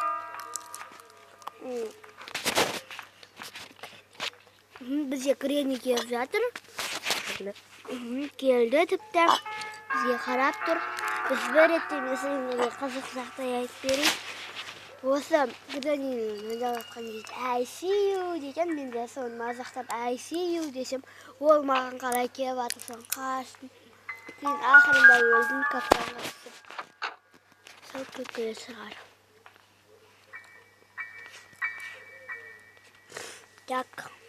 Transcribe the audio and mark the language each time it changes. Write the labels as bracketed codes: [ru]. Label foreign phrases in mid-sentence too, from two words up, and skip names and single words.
[kk] Бізге Granny келіп жатыр. Келді тіпті. Бізге қарап тұр. Біз бір етті меселерге қызық сақтай айтып берейік. Осы Granny'ның мазақтаған кезде [en] I see you [kk] деген, мен де соны мазақтап [en] I see you [kk] десем, ол маған қарай келіп жатыр, соны қаштым. Кейін ақырында өлдім кафтанға түсіп. Сол күлкілі шығар. Так.